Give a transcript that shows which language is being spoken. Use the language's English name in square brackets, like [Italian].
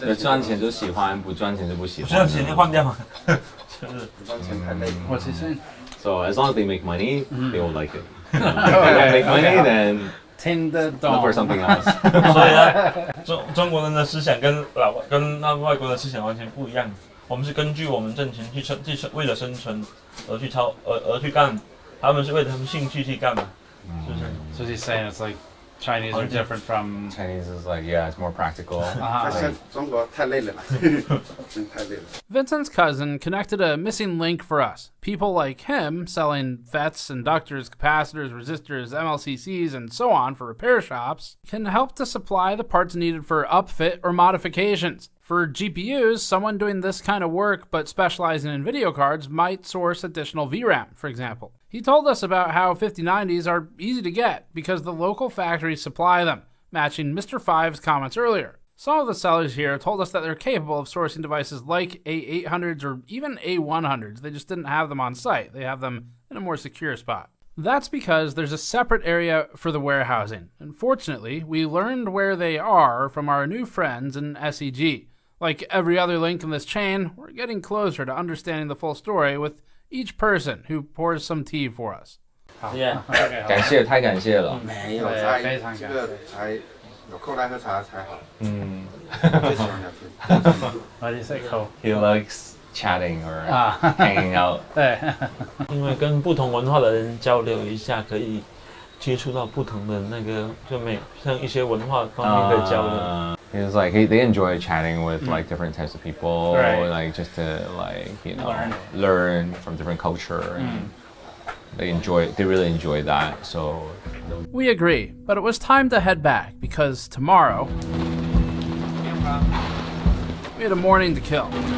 [Chinese] 赚钱就喜欢，不赚钱就不喜欢。不赚钱就换掉嘛，就是不赚钱太累。 [English] What's he saying? So as long as they make money, they will like it. If they don't make money, then look for something else. [Chinese] 所以呢，中国人的思想跟那外国的思想完全不一样。我们是根据我们挣钱去为了生存而去干，他们是为了他们兴趣去干嘛，是不是 [English] So he's saying it's like Chinese are different from Chinese is like it's more practical. [Chinese] 中国太累了，真太累了。 [English] Vincent's cousin connected a missing link for us. People like him selling FETs, inductors, capacitors, resistors, MLCCs, and so on for repair shops can help to supply the parts needed for upfit or modifications. For GPUs, someone doing this kind of work but specializing in video cards might source additional VRAM, for example. He told us about how 5090s are easy to get because the local factories supply them, matching Mr. Five's comments earlier. Some of the sellers here told us that they're capable of sourcing devices like A800s or even A100s. They just didn't have them on site. They have them in a more secure spot. That's because there's a separate area for the warehousing. Unfortunately, we learned where they are from our new friends in SEG. Like every other link in this chain, we're getting closer to understanding the full story with each person who pours some tea for us. [Chinese] 感谢，太感谢了。没有在这个才有空来喝茶才好。最喜欢聊天。 [English] Why do you say Cole? He likes chatting or hanging out. [Chinese] 对，因为跟不同文化的人交流一下，可以接触到不同的那个，就像一些文化方面的交流。 [English] He was like they enjoy chatting with like different types of people, like just to learn from different culture. And they really enjoy that. So we agree, but it was time to head back because tomorrow we had a morning to kill.